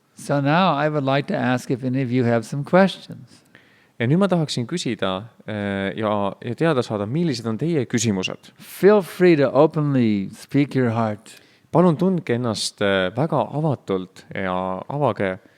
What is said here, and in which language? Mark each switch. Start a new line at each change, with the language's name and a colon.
English: So now I would like to ask if any of you have some questions.
Estonian: Ja nüüd ma tahaksin küsida ja teada saada, millised on teie küsimused.
English: Feel free to openly speak your heart.
Estonian: Palun tundke ennast väga avatult ja avage